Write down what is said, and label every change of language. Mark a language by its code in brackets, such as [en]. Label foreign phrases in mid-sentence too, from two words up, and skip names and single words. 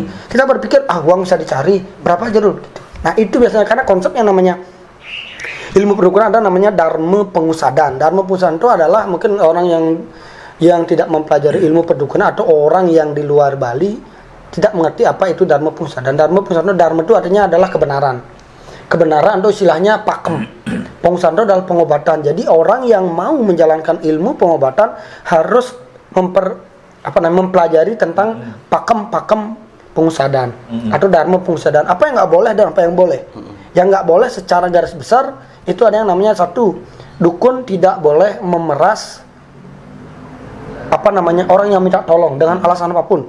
[id] Kita berpikir uang bisa dicari, berapa Jero? Gitu. Nah itu biasanya karena konsep yang namanya ilmu perdukunan ada namanya dharma pengusadan. Dharma pengusadan itu adalah mungkin orang yang tidak mempelajari ilmu perdukunan atau orang yang di luar Bali tidak mengerti apa itu dharma pengusadan. Dharma pengusadan, dharma itu artinya adalah kebenaran. Kebenaran itu istilahnya pakem. Pengusadan itu adalah pengobatan. Jadi orang yang mau menjalankan ilmu pengobatan harus mempelajari tentang pakem pengusadan atau dharma pengusadan. Apa yang nggak boleh dan apa yang boleh. Yang nggak boleh secara garis besar itu ada yang namanya 1, dukun tidak boleh memeras orang yang minta tolong dengan alasan apapun.